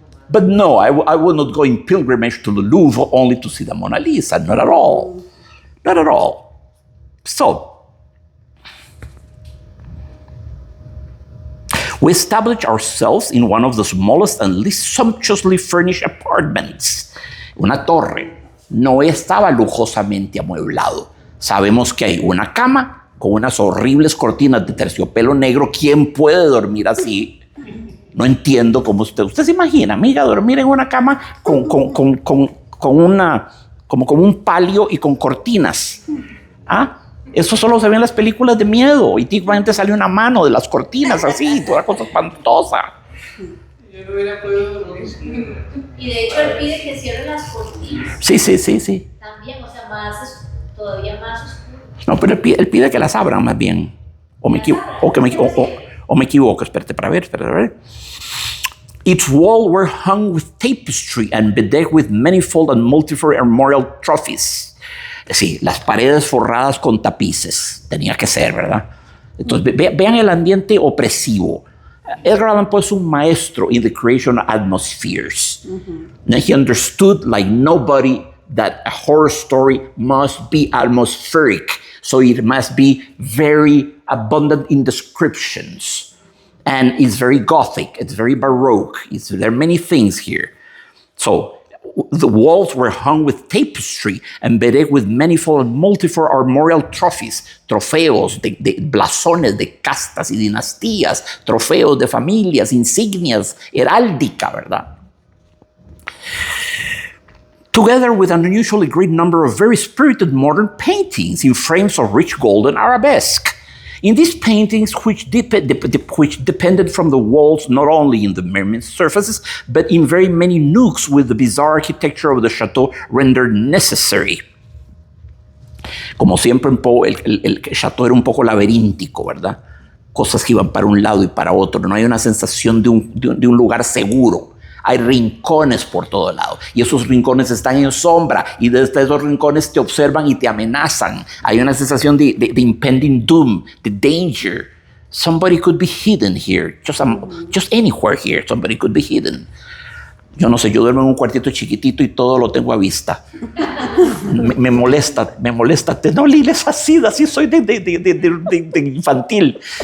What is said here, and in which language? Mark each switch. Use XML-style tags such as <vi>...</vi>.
<en>But no, I would not go in pilgrimage to the Louvre only to see the Mona Lisa. Not at all. Not at all. So, we established ourselves in one of the smallest and least sumptuously furnished apartments.</en> <es>Una torre. No estaba lujosamente amueblado. Sabemos que hay una cama con unas horribles cortinas de terciopelo negro. ¿Quién puede dormir así? No entiendo cómo usted se imagina, amiga, dormir en una cama con una, como un palio y con cortinas. ¿Ah? Eso solo se ve en las películas de miedo. Y típicamente sale una mano de las cortinas así, toda cosa espantosa. Yo no hubiera podido dormir. Y de hecho él pide que cierren las cortinas. Sí. También, o sea, todavía más oscuro. No, pero él pide que las abran más bien. O me equivoco, espérate para ver.</es> <en>Its walls were hung with tapestry and bedecked with manifold and multiform armorial trophies.</en> <es>Sí, las paredes forradas con tapices. Tenía que ser, ¿verdad? Entonces, vean el ambiente opresivo.</es> <en>Edgar Allan Poe</en> <es>es un maestro</es> <en>in the creation of atmospheres. And he understood like nobody that a horror story must be atmospheric. So it must be very abundant in descriptions. And it's very Gothic, it's very Baroque. There are many things here. So the walls were hung with tapestry and bedecked with manifold and multiform armorial trophies,</en> <es>trofeos de blasones de castas y dinastías, trofeos de familias, insignias, heráldica, ¿verdad?</es> <en>Together with an unusually great number of very spirited modern paintings in frames of rich gold and arabesque. In these paintings, which depended from the walls not only in the mermaid surfaces, but in very many nooks with the bizarre architecture of the chateau rendered necessary.</en> <es>Como siempre en Poe, el chateau era un poco laberíntico, ¿verdad? Cosas que iban para un lado y para otro. No hay una sensación de un lugar seguro. Hay rincones por todo lado y esos rincones están en sombra y desde esos rincones te observan y te amenazan. Hay una sensación de</es> <en>impending doom,</en> <es>de danger.</es> <en>Somebody could be hidden here. Just anywhere here, somebody could be hidden.</en> <es>Yo no sé, yo duermo en un cuartito chiquitito y todo lo tengo a vista. Me molesta. No, Lila, es así soy de infantil.</es>